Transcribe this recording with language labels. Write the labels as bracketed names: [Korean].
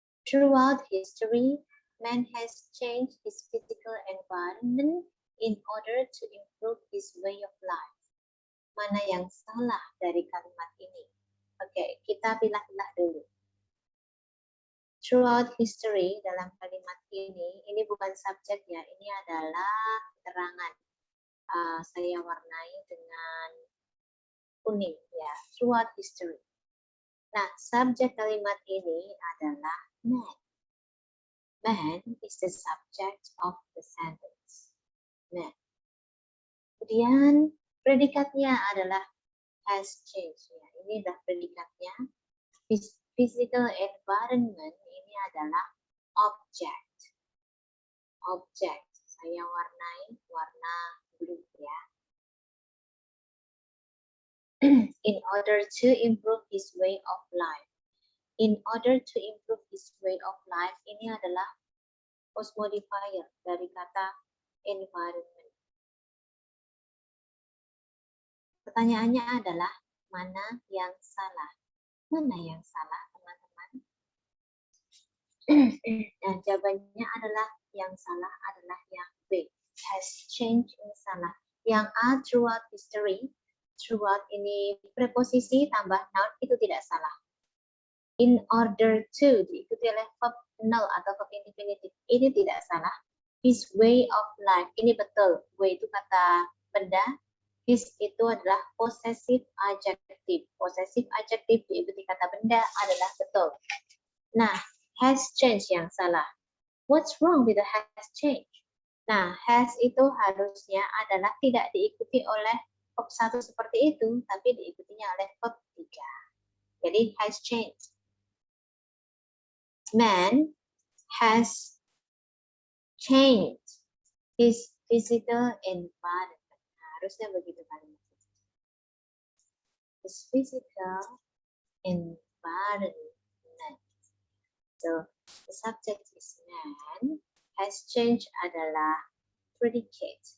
[English] Throughout history, man has changed his physical environment in order to improve his way of life. [Indonesian] Mana yang salah dari kalimat ini? Oke, kita pilah-pilah dulu. [English] Throughout history, [Indonesian] dalam kalimat ini bukan subjek ya, ini adalah keterangan. Saya warnai dengan kuning ya, [English] throughout history. [Indonesian] Nah, subjek kalimat ini adalah man. [English] Man is the subject of the sentence. Man. [Indonesian] Kemudian predikatnya adalah has changed. Ya, ini adalah predikatnya. [English] Physical environment [Indonesian] ini adalah object. Object. Saya warnai warna blue ya. [English] In order to improve his way of life. In order to improve his way of life, [Indonesian] ini adalah [English] post modifier [Indonesian] dari kata [English] environment. [Indonesian] Pertanyaannya adalah, mana yang salah? Mana yang salah, teman-teman? Dan jawabannya adalah, yang salah adalah yang B. [English] Has changed [Indonesian] ini salah. Yang A, [English] throughout history. [Indonesian] Throughout ini preposisi tambah noun, itu tidak salah. [English] In order to [Indonesian] diikuti oleh verb null atau verb infinitive, ini tidak salah. [English] His way of life, [Indonesian] ini betul. Way itu kata benda. His itu adalah possessive adjective. Possessive adjective diikuti kata benda adalah betul. Nah, [English] has changed [Indonesian] yang salah. [English] What's wrong with the has changed? [Indonesian] Nah, has itu harusnya adalah tidak diikuti oleh verb 1 seperti itu, tapi diikutinya oleh verb 3. Jadi, [English] has changed. Man has changed his physical environment. [Indonesian] Nah, harusnya begitu kalimatnya. [English] His physical environment. So, the subject is man. Has changed [Indonesian] adalah [English] predicate.